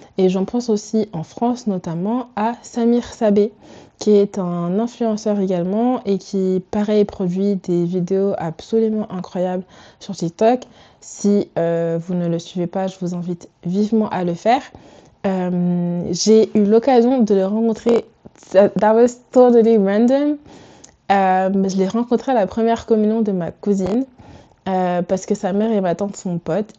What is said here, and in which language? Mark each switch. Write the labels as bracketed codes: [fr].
[fr] Et j'en pense aussi en France notamment à Samir Sabé, qui est un influenceur également et qui, pareil, produit des vidéos absolument incroyables sur TikTok. Si vous ne le suivez pas, je vous invite vivement à le faire. J'ai eu l'occasion de le rencontrer. [en] That was totally random. [fr] Je l'ai rencontré à la première communion de ma cousine parce que sa mère et ma tante sont potes.